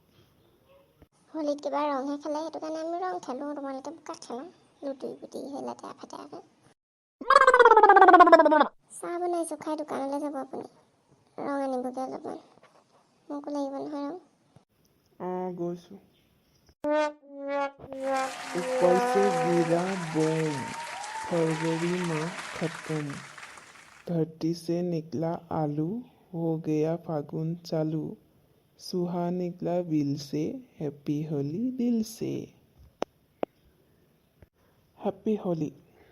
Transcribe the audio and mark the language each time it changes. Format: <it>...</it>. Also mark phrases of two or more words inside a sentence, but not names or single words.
<as>হোলীত কিবা ৰংহে খেলে সেইটো কাৰণে আমি ৰং খেলোঁ তোমালোকে বোকা খেলা লুতুৰি পুতুৰি সেই লেতেৰা ফেতেৰাকৈ চাহ বনাইছোঁ খাই দোকানলৈ যাব আপুনি ৰং আনিবগৈ অলপমান মোকো লাগিব নহয় ৰং অঁ গৈছোঁ</as> <hi>ऊपर से गिरा बम फरवरी माह खत्म धरती से निकला आलू हो गया फागुन चालू सुहा निकला बिल से हैप्पी होली दिल से हैप्पी होली</hi>